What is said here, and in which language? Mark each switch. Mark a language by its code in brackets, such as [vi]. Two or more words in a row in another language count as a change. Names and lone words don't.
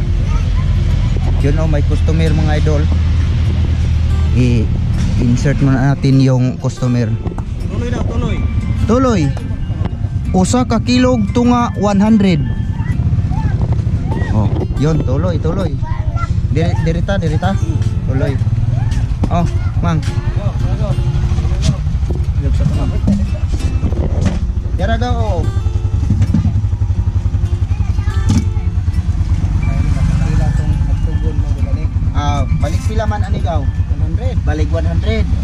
[tl] Yun may customer mga idol. I-insert muna natin yung customer. [hil] Tuloy daw, tuloy. [ceb] Tuloy. Usa ka kilog tunga 100. [tl] Oh, yun tuloy. [hil] Dirita. Tuloy. Oh, mang. Yara daw. Balik pila man ani daw? 100. Balik 100.